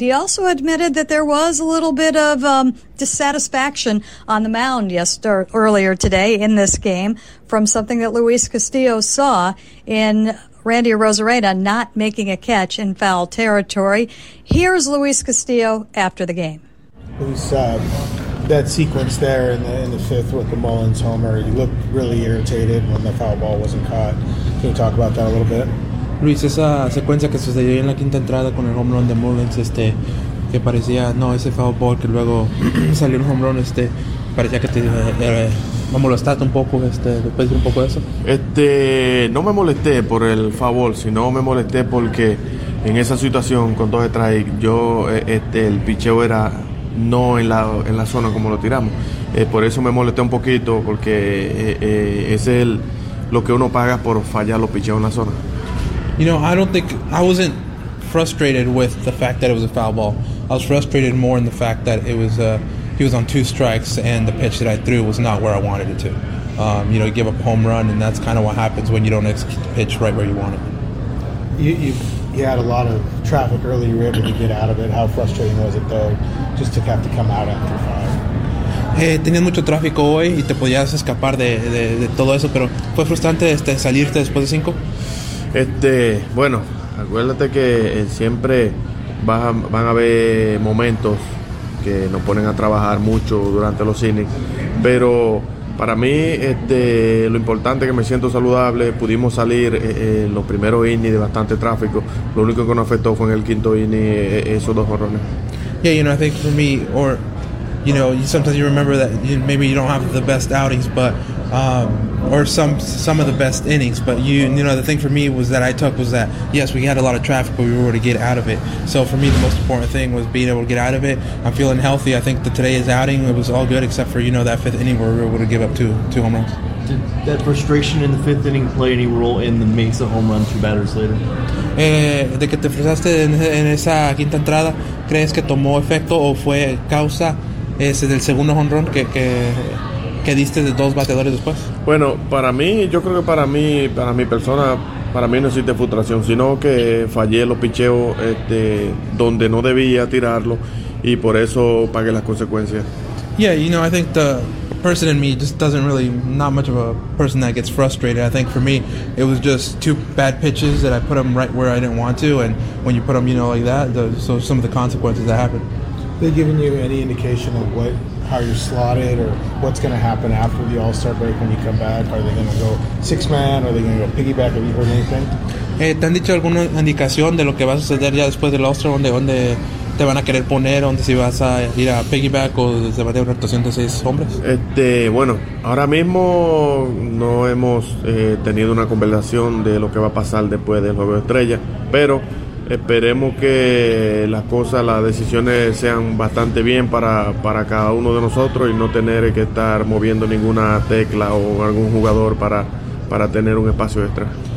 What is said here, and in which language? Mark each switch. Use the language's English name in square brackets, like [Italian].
[English] He also admitted that there was a little bit of dissatisfaction on the mound earlier today in this game from something that Luis Castillo saw in Randy Arozarena not making a catch in foul territory. Here's Luis Castillo after the game. Luis, that sequence there in the fifth with the Mullins homer, you looked really irritated when the foul ball wasn't caught. Can you talk about that a little bit? [Spanish] Luis, esa secuencia que sucedió en la quinta entrada con el home run de Mullins, que parecía, no, ese foul ball que luego salió un home run, parecía que me molestaste un poco, después de un poco de eso. No me molesté por el foul ball, sino me molesté porque en esa situación con dos strikes, el picheo era no en la zona como lo tiramos. Por eso me molesté un poquito, porque lo que uno paga por fallar los picheos en la zona. [English] You know, I wasn't frustrated with the fact that it was a foul ball. I was frustrated more in the fact that he was on two strikes and the pitch that I threw was not where I wanted it to. You know, give up a home run, and that's kind of what happens when you don't execute the pitch right where you want it. You had a lot of traffic early. You were able to get out of it. How frustrating was it, though, just to have to come out after five? [Spanish] Tenías mucho tráfico hoy y te podías escapar de todo eso, pero fue frustrante salirte después de cinco. Bueno, acuérdate que siempre van a haber momentos que nos ponen a trabajar mucho durante los innings, pero para mí lo importante es que me siento saludable. Pudimos salir en los primeros innings de bastante tráfico. Lo único que nos afectó fue en el quinto inning esos dos jorrones. [English] Yeah, you know, I think for me, or you know, sometimes you remember that maybe you don't have the best outings, but or some of the best innings, but you know, the thing for me was that yes, we had a lot of traffic, but we were able to get out of it. So for me, the most important thing was being able to get out of it. I'm feeling healthy. I think today's outing, it was all good, except for, you know, that fifth inning where we were able to give up two home runs. Did that frustration in the fifth inning play any role in the Mesa home run two batters later? [Spanish] De que te frustraste en esa quinta entrada, ¿crees que tomó efecto o fue causa ese del segundo home run que diste de dos bateadores después? Bueno, para mí, yo creo que para mi persona, para mí no existe frustración, sino que fallé los picheos donde no debía tirarlo, y por eso pagué las consecuencias. [English] Yeah, you know, I think the person in me just doesn't really, not much of a person that gets frustrated. I think for me, it was just two bad pitches that I put them right where I didn't want to, and when you put them, you know, like that, so some of the consequences that happened. They given you any indication of what, how you're slotted, or what's going to happen after the All-Star break when you come back? Are they going to go six-man? Are they going to go piggyback? Have you heard anything? [Spanish] ¿Te han dicho alguna indicación de lo que va a suceder ya después del All-Star? ¿Dónde te van a querer poner? ¿Dónde si vas a ir a piggyback o se va a tener una rotación de seis hombres? Bueno, ahora mismo no hemos tenido una conversación de lo que va a pasar después del Juego de Estrella, pero esperemos que las cosas, las decisiones sean bastante bien para cada uno de nosotros y no tener que estar moviendo ninguna tecla o algún jugador para tener un espacio extra.